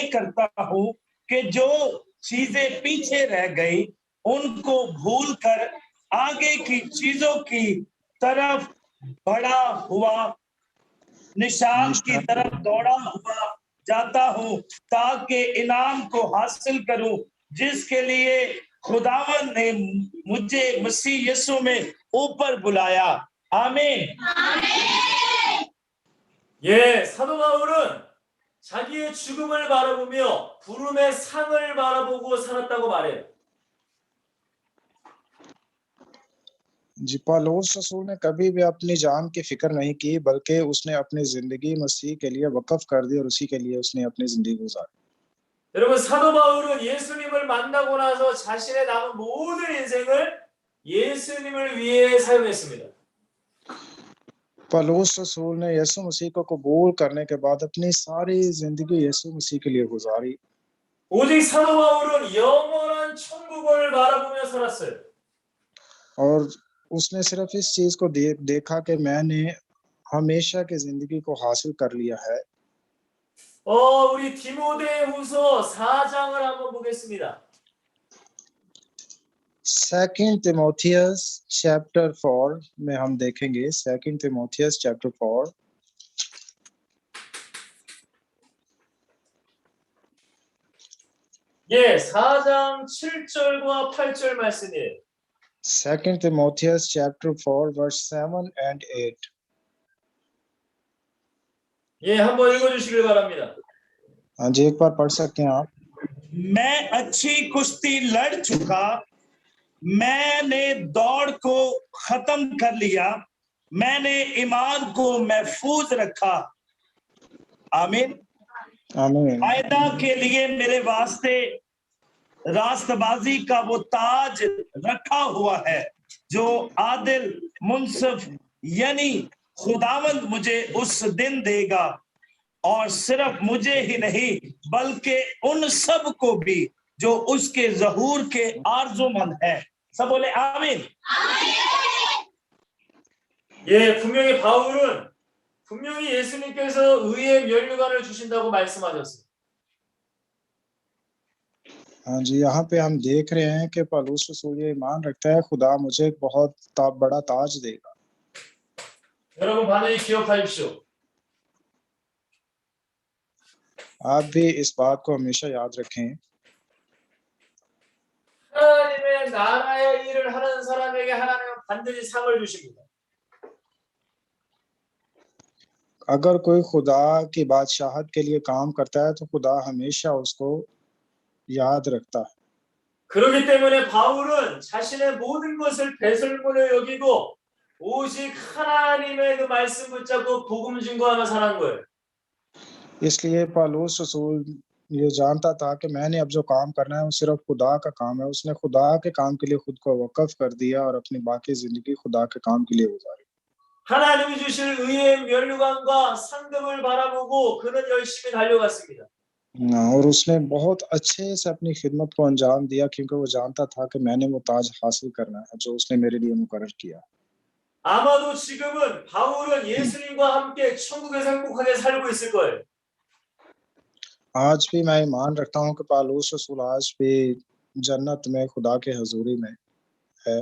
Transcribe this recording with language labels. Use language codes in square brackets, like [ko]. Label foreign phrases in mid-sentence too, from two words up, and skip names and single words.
[ur] کرتا ہوں کہ جو چیزیں پیچھے رہ گئی انکو بھولکر آگے کی چیزوں کی طرف بڑھا ہوا نشان کی طرف دوڑا ہوا جاتا ہوں، تاکہ انعام کو حاصل کروں جسکے لیے خداون نے مجھے مسیح یسوع میں اوپر بلایا. आमीन। [ko] 예, 사도 바울은 자기의 죽음을 바라보며 부름의 상을 바라보고 살았다고 말해요. [ur] جی، پولس رسول نے کبھی بھی اپنی جان کی فکر نہیں کی، بلکہ اس نے اپنی زندگی مسیح کے لیے وقف کر دی اور اسی کے لیے اس نے اپنی زندگی گزاری. [ko] 여러분, 사도 바울은 예수님을 만나고 나서 자신의 남은 모든 인생을 예수님을 위해 사용했습니다. [ur] پولس رسول نے یسوع مسیح کو قبول کرنے کے بعد اپنی ساری زندگی یسوع مسیح کے لیے گزاری. [ko] 오직 사도 바울은 영원한 천국을 바라보며 살았어요. [ur] اور اس نے صرف اس چیز کو دیکھا کہ میں نے ہمیشہ کی زندگی کو حاصل کر لیا ہے. [ko] 우리 디모데후서 4장을 한번 보겠습니다. [ur] 2 Timotheus chapter 4 میں ہم دیکھیں گے. [en] 2 Timotheus chapter 4। [ko] 예, 4장 7절과 8절 말씀이에요. [en] 2 Timotheus chapter 4 verse 7 and 8. [ko] 예, 한번 읽어주시길 바랍니다. [ur] ہاں جی، ایک بار پڑھ سکتے ہیں آپ. میں اچھی کشتی لڑ چکا، میں نے دوڑ کو ختم کر لیا، میں نے ایمان کو محفوظ رکھا. आमीन। आमीन। فائدہ کے لیے میرے واسطے راستبازی کا وہ تاج رکھا ہوا ہے جو عادل منصف یعنی خداوند مجھے اس دن دے گا، اور صرف مجھے ہی نہیں بلکہ ان سب کو بھی جو اسکے ظہور کے آرزومند ہے. سب بولے آمین. [ko] 예, 바울은 분명히 예수님께서 의의 면류관을 주신다고 말씀하셨어요. [ur] ہاں جی، یہاں پہ ہم دیکھ رہے ہیں کہ پولس رسول یہ ایمان رکھتا ہے، خدا مجھے ایک بہت بڑا تاج دے گا. [ko] 여러분, 반드시 기억하십시오. [ur] آپ بھی اس بات کو ہمیشہ یاد رکھیں [ko] 하나님의 나라의 일을 하는 사람에게 하나님은 반드시 상을 주십니다. [ur] اگر کوئی خدا کی بادشاہت کے لیے کام کرتا ہے تو خدا ہمیشہ اسکو یاد رکھتا ہے. [ko] 그렇기 때문에 바울은 자신의 모든 것을 배설물로 여기고 오직 하나님의 그 말씀 붙잡고 복음 증거하며 사는 거예요. [ur] اسلیے پولس رسول یہ جانتا تھا کہ میں نے اب جو کام کرنا ہے وہ صرف خدا کا کام ہے. اس نے خدا کے کام کے لیے خود کو وقف کر دیا اور اپنی باقی زندگی خدا کے کام کے لیے گزاری. [ko] 하나님이 주실 의의 면류관과 상급을 바라보고 그는 열심히 달려갔습니다. [ur] اور اس نے بہت اچھے سے اپنی خدمت کو انجام دیا کیونکہ وہ جانتا تھا کہ میں نے وہ تاج حاصل کرنا ہے جو اس نے میرے لیے مقرر کیا. [ko] 아마도 지금은 바울은 예수님과 함께 천국에서 행복하게 살고 있을 거예요. [ur] آج بھی میں ایمان رکھتا ہوں کہ پولس رسول آج بھی جنت میں خدا کے حضوری میں ہے.